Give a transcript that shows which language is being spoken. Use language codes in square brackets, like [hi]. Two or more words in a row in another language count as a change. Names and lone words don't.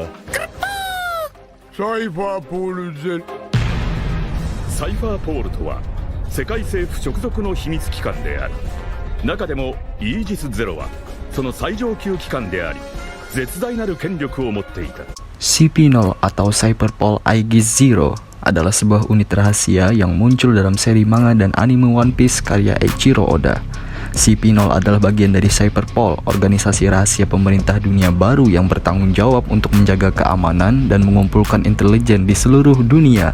[ja] サイファーポールゼサイファーポールとは世界政府直属の秘密機関である。中でもイージスゼロはその最上級機関であり、絶大なる権力を持っていた。 [id] CP0 atau Cyberpol Aegis Zero adalah sebuah unit rahasia yang muncul dalam seri manga dan anime One Piece karya Eiichiro Oda. CP0 adalah bagian dari Cyberpol, organisasi rahasia pemerintah dunia baru yang bertanggung jawab untuk menjaga keamanan dan mengumpulkan intelijen di seluruh dunia.